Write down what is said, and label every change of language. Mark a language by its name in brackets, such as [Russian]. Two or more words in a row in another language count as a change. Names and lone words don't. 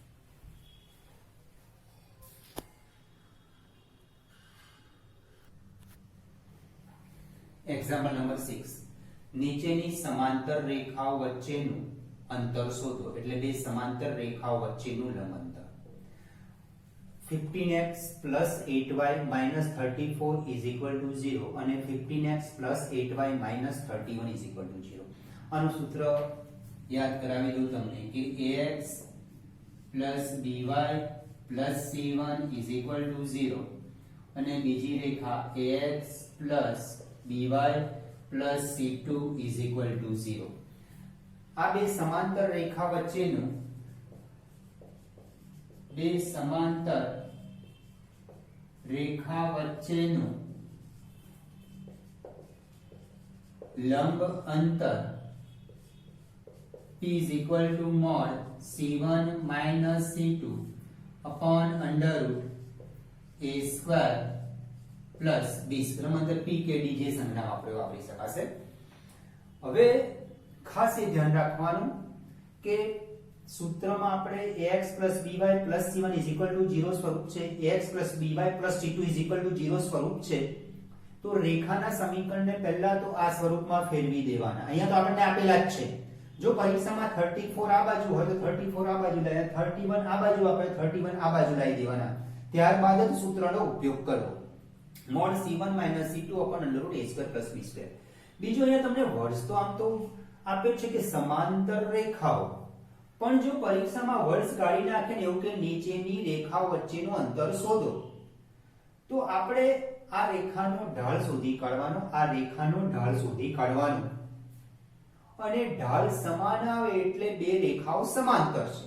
[English] example number [Gujarati] 6, નીચેની સમાંતર રેખાઓ વચ્ચેનું અંતર શોધો, એટલે બે સમાંતર રેખાઓ વચ્ચેનું લંબ અંતર. [English] 15x plus 8y minus 34 is equal to 0 અને 15x plus 8y minus 31 is equal to 0. [Gujarati] આનું સૂત્ર યાદ કરાવી દઉં તમને કે [English] ax plus by plus c1 is equal to 0 [Gujarati] અને બીજી રેખા [English] ax plus by plus c2 is equal to 0. [Gujarati] આ બે સમાંતર રેખા વચ્ચેનું લંબ અંતર [English] p is equal to mod c1 minus c2 upon under root a square plus b square. [Gujarati] અંતર p કે d જે સંજ્ઞા વાપરી શકાશે. હવે ખાસ એ ધ્યાન રાખવાનું કે સૂત્રમાં આપણે ax by c1 0 સ્વરૂપ છે, ax by c2 0 સ્વરૂપ છે, તો રેખાના સમીકરણને પહેલા તો આ સ્વરૂપમાં ફેરવી દેવાના. અહીંયા તો આપણને આપેલા જ છે. જો પરીક્ષામાં 34 આ બાજુ હોય તો 34 આ બાજુ લઈ, 31 આ બાજુ આપણે 31 આ બાજુ લઈ દેવાના. ત્યારબાદ જ સૂત્રનો ઉપયોગ કરો. [English] mod c1 c2 upon under root a square plus b square. [Gujarati] બીજું અહીંયા તમને વર્ડ્સ તો આમ તો આપ્યું છે કે સમાંતર રેખાઓ, પણ જો પરીક્ષામાં વર્ડ્સ કાઢી નાખે ને એવું કે નીચેની રેખાઓ વચ્ચેનું અંતર શોધો, તો આપણે આ રેખાનો ઢાળ શોધી કાઢવાનો, આ રેખાનો ઢાળ શોધી કાઢવાનો, અને ઢાળ સમાન આવે એટલે બે રેખાઓ સમાંતર છે.